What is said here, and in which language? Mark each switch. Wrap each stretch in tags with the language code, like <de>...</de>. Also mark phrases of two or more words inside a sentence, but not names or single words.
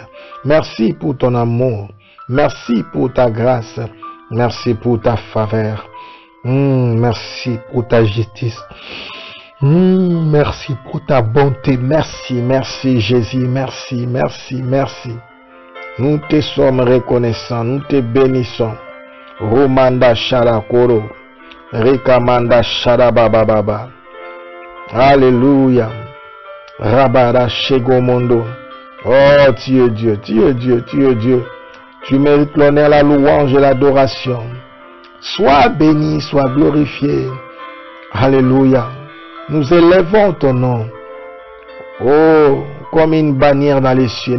<fr>Merci pour ton amour. Merci pour ta grâce. Merci pour ta faveur. Merci pour ta justice. Merci pour ta bonté. Merci, merci Jésus. Merci, merci, merci. Nous te sommes reconnaissants. Nous te bénissons. Romanda Sharakoro. Rekamanda Sharabababa. Alléluia. Rabara Shegomondo. Oh, tu es Dieu, tu es Dieu, tu es Dieu. Tu mérites l'honneur, la louange et l'adoration. Sois béni, sois glorifié. Alléluia. Nous élevons ton nom. Oh, comme une bannière dans les cieux.</fr>